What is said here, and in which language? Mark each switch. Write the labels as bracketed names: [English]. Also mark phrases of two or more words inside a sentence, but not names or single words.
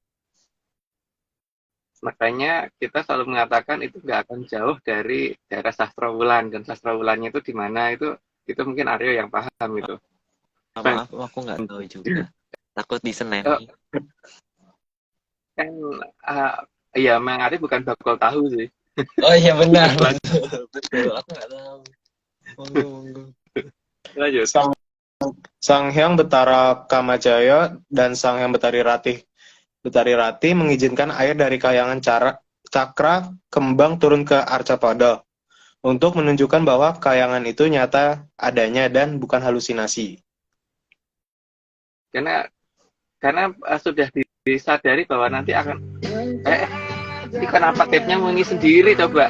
[Indonesian] Makanya kita selalu mengatakan itu nggak akan jauh dari daerah Sastrawulan, dan Sastrawulannya itu di mana itu mungkin Aryo yang paham itu. Maaf, aku nggak tahu juga. Takut Oh, diseneni. kan iya, Mang Aryo bukan bakal tahu sih. Oh iya benar. Betul. Aku nggak tahu. Monggo. Lanjut. Sang Hyang Betara Kamajaya dan Sang Hyang Betari Rati mengizinkan air dari Kahyangan Cakra Kembang turun ke Arcapada untuk menunjukkan bahwa kayangan itu nyata adanya dan bukan halusinasi. Karena sudah disadari bahwa nanti akan ini kenapa tapnya bunyi sendiri coba.